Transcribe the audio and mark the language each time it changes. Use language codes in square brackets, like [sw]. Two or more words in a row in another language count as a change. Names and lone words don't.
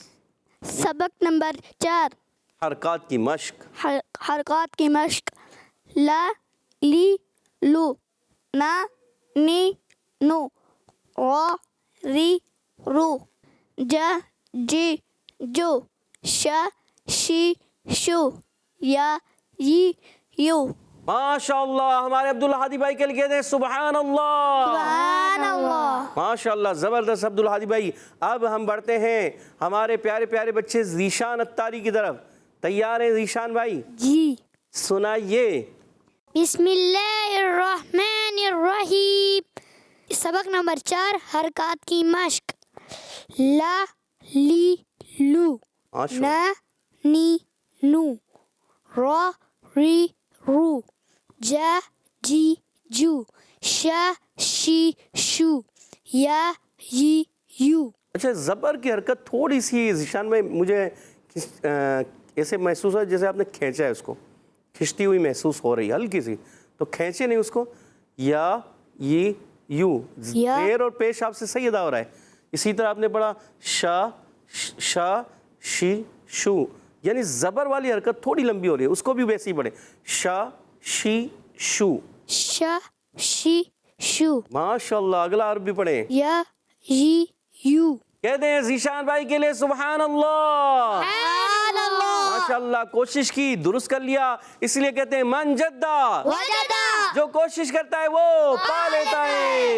[ur] سبق نمبر 4. حرکات کی مشق. حرکات کی مشق. [ar] لا لی لو, نا نی نو, را ری رو, جا جی جو, شا شی شو, یا ی یو. ماشاء اللہ, [ur] ہمارے عبد الحادی بھائی کے لیے کہتے ہیں [ar] سبحان اللہ. سبحان اللہ. ماشاء اللہ, [ur] زبردست عبد الحادی بھائی. اب ہم بڑھتے ہیں ہمارے پیارے پیارے بچے ذیشان اتاری کی طرف. تیار ہیں ذیشان بھائی؟ جی. سنائیے. [ar] بسم اللہ الرحمن الرحیم. [ur] سبق نمبر 4. حرکات کی مشق. [ar] لا لی لو, نا نی نو, را ری رو, جا جی جو, شا شی شو, یا ی یو. [ur] اچھا, زبر کی حرکت تھوڑی سی ذیشان میں مجھے ایسے محسوس ہو جیسے آپ نے کھینچا ہے, اس کو کھنچتی ہوئی محسوس ہو رہی ہے ہلکی سی, تو کھینچے نہیں اس کو. [ar] یا ی یو, [ur] زیر اور پیش آپ سے صحیح ادا ہو رہا ہے. اسی طرح آپ نے پڑھا [ar] شا شا شی شو, [ur] یعنی زبر والی حرکت تھوڑی لمبی ہو رہی ہے, اس کو بھی ویسے ہی پڑھیں. [ar] شا شی شو, شا شی شو. ماشاء اللہ. [ur] اگلا حرف بھی پڑھیں. [ar] یا ی یو. [ur] کہتے ہیں ذیشان بھائی کے لیے [ar] سبحان اللہ. سبحان اللہ. ماشاء اللہ, [ur] کوشش کی, درست کر لیا, اس لیے کہتے ہیں [ar] من جدہ, وجدہ. [ur] جو کوشش کرتا ہے وہ پا لیتا ہے.